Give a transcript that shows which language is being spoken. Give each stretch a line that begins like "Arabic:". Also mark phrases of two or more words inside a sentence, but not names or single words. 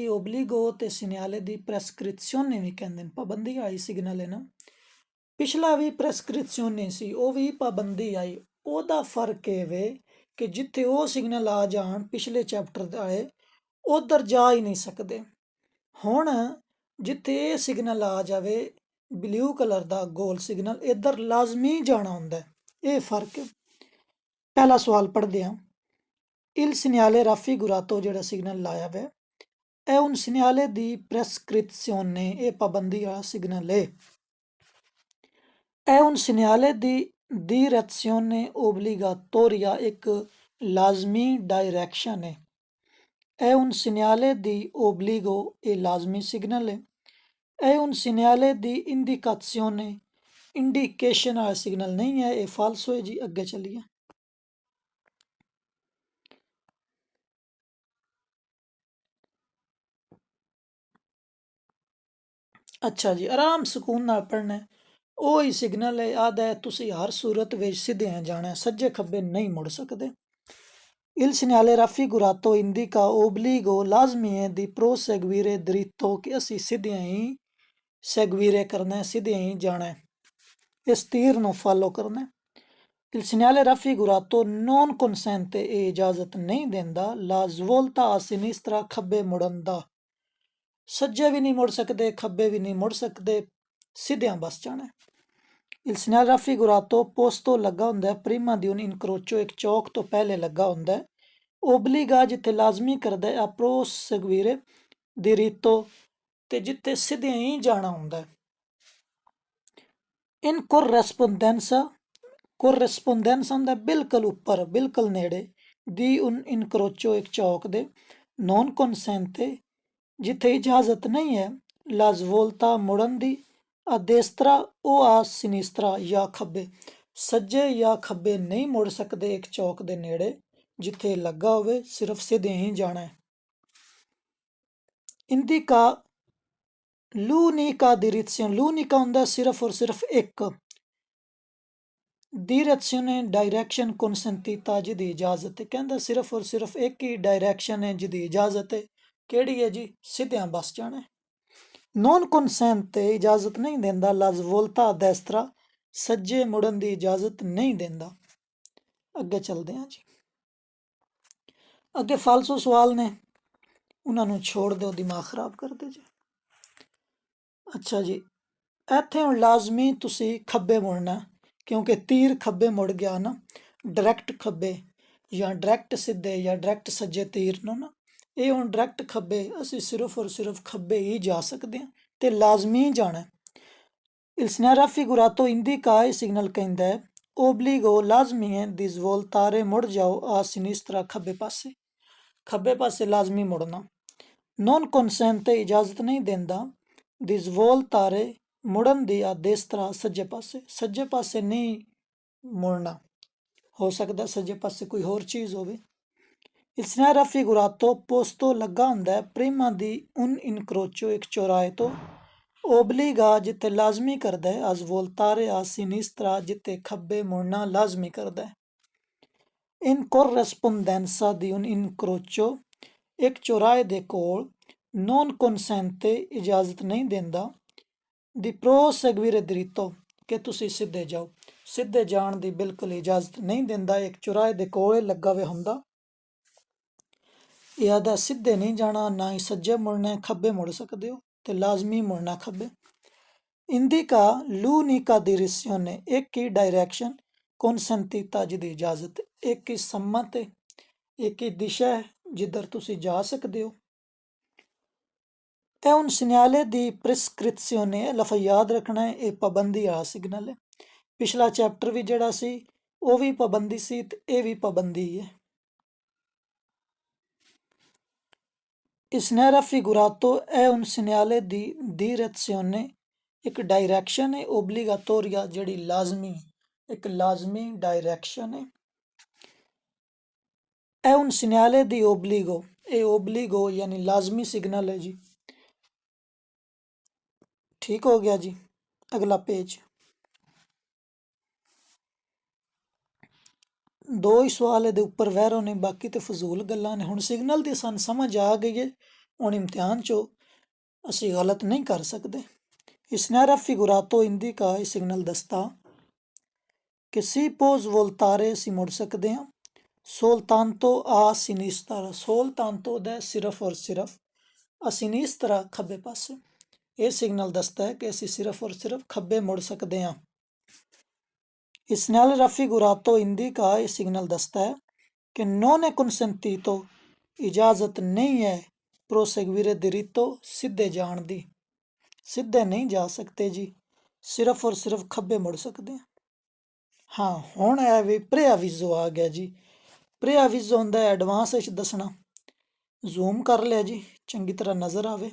Punjabi: ਓਬਲੀਗੋ ਤੇ ਸਿਗਨਲ ਦੀ ਪ੍ਰੇਸਕ੍ਰਿਪਸ਼ਨ ਭੀ ਕਹਤੇ ਹੈਂ ਪਾਬੰਦੀ ਆਈ ਸਿਗਨਲ ਹੈ ਨਾ ਪਿਛਲਾ ਭੀ ਪ੍ਰੇਸਕ੍ਰਿਪਸ਼ਨ ਸੀ ਵੋ ਭੀ ਪਾਬੰਦੀ ਆਈ ਓਦਾ ਫਰਕ ਇਹ ਵੇ ਕਿ ਜਿੱਥੇ ਵੋ ਸਿਗਨਲ ਆ ਜਾਣ ਪਿਛਲੇ ਚੈਪਟਰ ਆਏ ਉੱਧਰ ਜਾ ਹੀ ਨਹੀਂ ਸਕਤੇ ਹੁਣ ਜਿੱਥੇ ਇਹ ਸਿਗਨਲ ਆ ਜਾਵੇ ਬਲੂ ਕਲਰ ਦਾ ਗੋਲ ਸਿਗਨਲ ਇੱਧਰ ਲਾਜ਼ਮੀ ਜਾਣਾ ਹੁੰਦਾ ਇਹ ਫਰਕ ਪਹਿਲਾ ਸਵਾਲ ਪੜ੍ਹਦੇ ਹਾਂ
Italian: il segnale raffigurato
Punjabi: ਜਿਹੜਾ ਸਿਗਨਲ ਲਾਇਆ ਵਾ ਇਹ
Italian: un segnale di prescrizione
Punjabi: ਇਹ ਪਾਬੰਦੀ ਵਾਲਾ ਸਿਗਨਲ ਹੈ
Italian: è un segnale di direzione obbligatoria
Punjabi: ਇੱਕ ਲਾਜ਼ਮੀ ਡਾਇਰੈਕਸ਼ਨ ਹੈ
Italian: è un segnale di obbligo e
Punjabi: ਲਾਜ਼ਮੀ ਸਿਗਨਲ
Italian: è un segnale di indicazione
Hindi: इंडिकेशन वाला सिग्नल नहीं है ये फाल्सो है जी अगे चलिए
Punjabi: ਅੱਛਾ ਜੀ ਆਰਾਮ ਸੁਕੂਨ ਨਾਲ ਪੜ੍ਹਨਾ ਹੈ ਉਹ ਹੀ ਸਿਗਨਲ ਹੈ ਆਦਾ ਹੈ ਤੁਸੀਂ ਹਰ ਸੂਰਤ ਵਿੱਚ ਸਿੱਧੇ ਜਾਣਾ ਸੱਜੇ ਖੱਬੇ ਨਹੀਂ ਮੁੜ ਸਕਦੇ
Italian: Il segnale raffigurato indica obbligo
Punjabi: ਲਾਜ਼ਮੀ ਹੈ
Italian: di proseguire dritto
Punjabi: ਕਿ ਅਸੀਂ ਸਿੱਧੇ ਹੀ ਸੈਗਵੀਰੇ ਕਰਨਾ ਸਿੱਧੇ ਹੀ ਜਾਣਾ ਇਸ ਤੀਰ ਨੂੰ ਫਾਲੋ ਕਰਨਾ
Italian: Il segnale raffigurato non consente
Punjabi: ਇਹ ਇਜਾਜ਼ਤ ਨਹੀਂ ਦਿੰਦਾ
Italian: la svolta a sinistra
Punjabi: ਖੱਬੇ ਮੁੜਨ ਦਾ ਸੱਜੇ ਵੀ ਨਹੀਂ ਮੁੜ ਸਕਦੇ ਖੱਬੇ ਵੀ ਨਹੀਂ ਮੁੜ ਸਕਦੇ ਸਿੱਧਿਆਂ ਬਸ ਜਾਣਾ
Italian: Il segnale raffigurato posto
Punjabi: ਲੱਗਾ ਹੁੰਦਾ
Italian: prima di un incrocio
Punjabi: ਇੱਕ ਚੌਕ ਤੋਂ ਪਹਿਲੇ ਲੱਗਾ ਹੁੰਦਾ obbliga ਜਿੱਥੇ ਲਾਜ਼ਮੀ ਕਰਦਾ
Italian: a proseguire diritto
Punjabi: ਤੇ ਜਿੱਥੇ ਸਿੱਧੇ ਹੀ ਜਾਣਾ ਹੁੰਦਾ
Italian: in corrispondenza
Punjabi: ਹੁੰਦਾ ਬਿਲਕੁਲ ਉੱਪਰ ਬਿਲਕੁਲ ਨੇੜੇ
Italian: di un incrocio
Punjabi: ਇੱਕ ਚੌਕ ਦੇ non consente ਜਿੱਥੇ ਇਜਾਜ਼ਤ ਨਹੀਂ ਹੈ
Italian: la svolta
Punjabi: ਮੁੜਨ ਦੀ
Italian: a destra o a sinistra
Punjabi: ਜਾਂ ਖੱਬੇ ਸੱਜੇ ਜਾਂ ਖੱਬੇ ਨਹੀਂ ਮੁੜ ਸਕਦੇ ਇੱਕ ਚੌਕ ਦੇ ਨੇੜੇ ਜਿੱਥੇ ਲੱਗਾ ਹੋਵੇ ਸਿਰਫ ਸਿੱਧੇ ਹੀ ਜਾਣਾ ਹੈ
Italian: indica l'unica direzione l'unica
Punjabi: ਹੁੰਦਾ ਸਿਰਫ ਔਰ ਸਿਰਫ ਇੱਕ direzione डायरेक्शन consentita ਜਿਹਦੀ ਇਜਾਜ਼ਤ ਹੈ ਕਹਿੰਦਾ ਸਿਰਫ ਔਰ ਸਿਰਫ ਇੱਕ ਹੀ ਡਾਇਰੈਕਸ਼ਨ ਹੈ ਜਿਹਦੀ ਇਜਾਜ਼ਤ ਹੈ ਕਿਹੜੀ ਹੈ ਜੀ ਸਿੱਧਿਆਂ ਬਸ ਜਾਣਾ
Italian: non consente
Punjabi: ਤੇ ਇਜਾਜ਼ਤ ਨਹੀਂ ਦਿੰਦਾ
Italian: la svolta destra
Punjabi: ਸੱਜੇ ਮੁੜਨ ਦੀ ਇਜਾਜ਼ਤ ਨਹੀਂ ਦਿੰਦਾ ਅੱਗੇ ਚੱਲਦੇ ਹਾਂ ਜੀ ਅੱਗੇ ਫਾਲਸੋ ਸਵਾਲ ਨੇ ਉਹਨਾਂ ਨੂੰ ਛੋੜ ਦਿਓ ਦਿਮਾਗ ਖਰਾਬ ਕਰਦੇ ਜੀ ਅੱਛਾ ਜੀ ਇੱਥੇ ਹੁਣ ਲਾਜ਼ਮੀ ਤੁਸੀਂ ਖੱਬੇ ਮੁੜਨਾ ਕਿਉਂਕਿ ਤੀਰ ਖੱਬੇ ਮੁੜ ਗਿਆ ਨਾ ਡਾਇਰੈਕਟ ਖੱਬੇ ਜਾਂ ਡਾਇਰੈਕਟ ਸਿੱਧੇ ਜਾਂ ਡਾਇਰੈਕਟ ਸੱਜੇ ਤੀਰ ਨੂੰ ਨਾ ਇਹ ਹੁਣ ਡਾਇਰੈਕਟ ਖੱਬੇ ਅਸੀਂ ਸਿਰਫ ਔਰ ਸਿਰਫ ਖੱਬੇ ਹੀ ਜਾ ਸਕਦੇ ਹਾਂ ਤੇ ਲਾਜ਼ਮੀ ਜਾਣਾ
Italian: Il segnale raffigurato indica
Punjabi: ਇਹ ਸਿਗਨਲ ਕਹਿੰਦਾ ਹੈ obbligo ਲਾਜ਼ਮੀ ਹੈ
Italian: di svoltare
Punjabi: ਮੁੜ ਜਾਓ
Italian: a sinistra
Punjabi: ਖੱਬੇ ਪਾਸੇ ਲਾਜ਼ਮੀ ਮੁੜਨਾ
Italian: non consente
Punjabi: ਇਜਾਜ਼ਤ ਨਹੀਂ ਦਿੰਦਾ
Italian: di svoltare
Punjabi: ਮੁੜਨ ਦੀ
Italian: a destra
Punjabi: ਸੱਜੇ ਪਾਸੇ ਨਹੀਂ ਮੁੜਨਾ ਹੋ ਸਕਦਾ ਸੱਜੇ ਪਾਸੇ ਕੋਈ ਹੋਰ ਚੀਜ਼ ਹੋਵੇ
Italian: Il segnale raffigurato posto
Punjabi: ਲੱਗਾ ਹੁੰਦਾ ਹੈ
Italian: prima di un incrocio
Punjabi: ਇੱਕ ਚੌਰਾਹੇ ਤੋਂ obbliga ਜਿੱਥੇ ਲਾਜ਼ਮੀ ਕਰਦਾ ਹੈ
Italian: a svoltare a sinistra
Punjabi: ਜਿੱਥੇ ਖੱਬੇ ਮੁੜਨਾ ਲਾਜ਼ਮੀ ਕਰਦਾ ਹੈ
Italian: in corrispondenza di un incrocio
Punjabi: ਇੱਕ ਚੌਰਾਹੇ ਦੇ ਕੋਲ
Italian: non consente
Punjabi: ਇਜਾਜ਼ਤ ਨਹੀਂ ਦਿੰਦਾ
Italian: di proseguire dritto
Punjabi: ਕਿ ਤੁਸੀਂ ਸਿੱਧੇ ਜਾਓ ਸਿੱਧੇ ਜਾਣ ਦੀ ਬਿਲਕੁਲ ਇਜਾਜ਼ਤ ਨਹੀਂ ਦਿੰਦਾ ਇੱਕ ਚੌਰਾਹੇ ਦੇ ਕੋਲ ਲੱਗਾ ਹੋਇਆ ਹੁੰਦਾ ਇਹਦਾ ਸਿੱਧੇ ਨਹੀਂ ਜਾਣਾ ਨਾ ਹੀ ਸੱਜੇ ਮੁੜਨਾ ਖੱਬੇ ਮੁੜ ਸਕਦੇ ਹੋ ਤੇ ਲਾਜ਼ਮੀ ਮੁੜਨਾ ਖੱਬੇ
Italian: indica l'unica direzione
Punjabi: ਇੱਕ ਹੀ ਡਾਇਰੈਕਸ਼ਨ consentita ਜਿਹਦੀ ਇਜਾਜ਼ਤ ਇੱਕ ਹੀ ਸੰਮਤ ਹੈ ਇੱਕ ਹੀ ਦਿਸ਼ਾ ਹੈ ਜਿੱਧਰ ਤੁਸੀਂ ਜਾ ਸਕਦੇ ਹੋ
Italian: è un segnale di prescrizione
Punjabi: ਲਫ਼ਜ਼ ਯਾਦ ਰੱਖਣਾ ਹੈ ਇਹ ਪਾਬੰਦੀ ਵਾਲਾ ਸਿਗਨਲ ਹੈ ਪਿਛਲਾ ਚੈਪਟਰ ਵੀ ਜਿਹੜਾ ਸੀ ਉਹ ਵੀ ਪਾਬੰਦੀ ਸੀ ਤੇ ਇਹ ਵੀ ਪਾਬੰਦੀ ਹੈ
Italian: Il segnale raffigurato è un segnale di direzione
Punjabi: ਇੱਕ ਡਾਇਰੈਕਸ਼ਨ ਹੈ obbligatoria ਜਿਹੜੀ ਲਾਜ਼ਮੀ ਇੱਕ ਲਾਜ਼ਮੀ ਡਾਇਰੈਕਸ਼ਨ ਹੈ
Italian: è un segnale di obbligo
Punjabi: ਇਹ obbligo ਯਾਨੀ ਲਾਜ਼ਮੀ ਸਿਗਨਲ ਹੈ ਜੀ
Hindi: ठीक हो गया जी। अगला पेज। दो ही सवाल
Punjabi: ਇਹਦੇ ਉੱਪਰ ਵਹਿਰੋ ਨੇ, ਬਾਕੀ ਤੇ ਫਜ਼ੂਲ ਗੱਲਾਂ ਨੇ। ਹੁਣ ਸਿਗਨਲ ਦੀ ਸਾਨੂੰ ਸਮਝ ਆ ਗਈ ਹੈ, ਹੁਣ ਇਮਤਿਹਾਨ 'ਚੋਂ ਅਸੀਂ ਗਲਤ ਨਹੀਂ ਕਰ ਸਕਦੇ। ਇਸ ਨੇ
Italian: raffigurato indica
Punjabi: ਇਹ ਸਿਗਨਲ ਦੱਸਦਾ ਕਿ
Italian: si può voltare
Punjabi: ਅਸੀਂ ਮੁੜ ਸਕਦੇ ਹਾਂ।
Italian: soltanto a sinistra, soltanto
Punjabi: ਦਾ ਸਿਰਫ ਔਰ ਸਿਰਫ
Italian: a sinistra
Punjabi: ਖੱਬੇ ਪਾਸੇ। ਇਹ ਸਿਗਨਲ ਦੱਸਦਾ ਹੈ ਕਿ ਅਸੀਂ ਸਿਰਫ ਔਰ ਸਿਰਫ ਖੱਬੇ ਮੁੜ ਸਕਦੇ ਹਾਂ। ਇਸ ਨਾਲ
Italian: raffigurato indica
Punjabi: ਇਹ ਸਿਗਨਲ ਦੱਸਦਾ ਹੈ ਕਿ
Italian: non è consentito
Punjabi: ਇਜਾਜ਼ਤ ਨਹੀਂ ਹੈ
Italian: proseguire diritto
Punjabi: ਸਿੱਧੇ ਜਾਣ ਦੀ। ਸਿੱਧੇ ਨਹੀਂ ਜਾ ਸਕਦੇ ਜੀ, ਸਿਰਫ ਔਰ ਸਿਰਫ ਖੱਬੇ ਮੁੜ ਸਕਦੇ ਹਾਂ। ਹਾਂ, ਹੁਣ ਇਹ ਵੀ preavviso ਆ ਗਿਆ ਜੀ। preavviso ਹੁੰਦਾ ਹੈ ਐਡਵਾਂਸ ਵਿੱਚ ਦੱਸਣਾ। ਜ਼ੂਮ ਕਰ ਲਿਆ ਜੀ, ਚੰਗੀ ਤਰ੍ਹਾਂ ਨਜ਼ਰ ਆਵੇ।